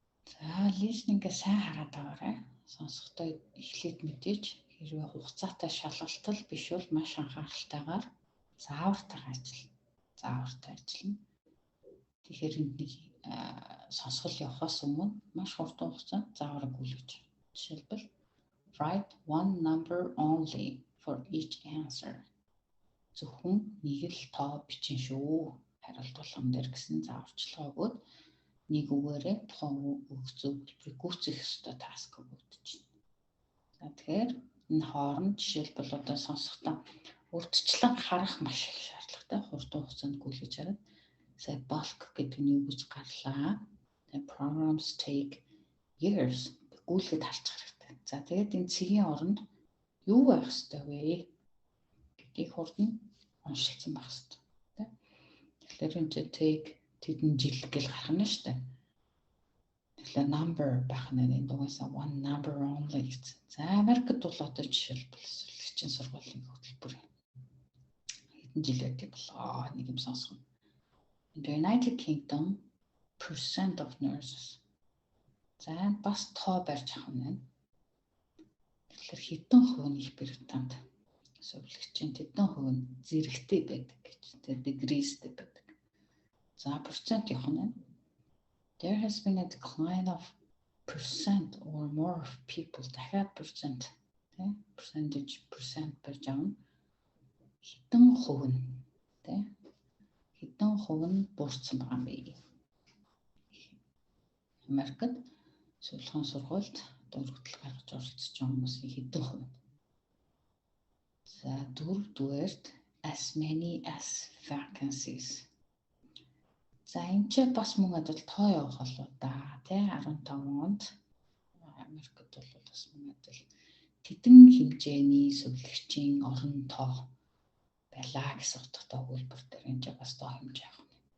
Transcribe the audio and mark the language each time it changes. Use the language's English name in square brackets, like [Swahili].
[Mongolian] За, listening-гээ сайн хараад байгаарай. Сонсохдоо эхлээд мэдээж хэрвээ хугацаатай шалгалтал биш бол маш анхааралтайгаар заавартайгаар ажиллана. Тэгэхээр нэг сонсгол явахаас өмнө маш хурдан хугацаанд заавар өгүүлж. [English] Жишээлбэл write one number only for each answer. [Mongolian] Зөвхөн нэг л тоо бичин шүү. Хариулт болгон дээр гэсэн зааварчилгаа өгөөд нэг үгээрээ тухайн зөвлөлбөрийг гүйцэх ёстой таск өгөгдөж байна. За тэгэхээр энэ хооронд жишээлбэл одоо сонсохдоо урдчлан харах маш их шаардлагатай. Хурдан хугацаанд гүйлгэж хараад сая bulk гэдэг нь юу гэж гарлаа. [English] The programs take years [Mongolian] гүйлгэд харчих хэрэгтэй. За тэгээд энэ цэгийн оронд юу байх ёстой вэ гэдгийг хурдан уншилсан байх ёстой. Тэгэхээр энэ take тэдэн жил гэл гарах нь шүү дээ. Тэгэхээр number байх нь энэ дугаарсаа [English] one number only [Mongolian] гэсэн. За Америкт бол одоо жишээлбэл сүлжээчийн сургуулийн хөтөлбөр хэдэн жил байдаг болоо нэг юм сонсгоо. [English] In the United Kingdom, percent of nurses. [Mongolian] За бас тоо барьж авах нь. Тэгэхээр хэдэн хувь нь Их Британд зөвлөгчийн хэдэн хувь нь зэрэгтэй байдаг гэж. Тэгээд дегreesтэй байдаг. За процент явах нь [English] there has been a decline of percent or more of people. [Mongolian] дахиад percent, percentage percent байж байгаа. Хэдэн хувь нь хэдэн хувь нь буурсан байгаа юм бэ? Америкт суулгын сургуульд дөрөвдөл гаргаж оролцож байгаа хүмүүсийн хэдэн хувь нь? За дөрөвдүгээрт [English] as many as vacancies. [Mongolian] За энэ ч бас мөн адил тоо явах болоо да. 15 онд Америкт бол бас мөн адил тэдэн хэмжээний сувлагчийн орон тоо байлаа гэсэн утгатай өгүүлбэр дээр энэ ч бас тоо хэмжээ авах.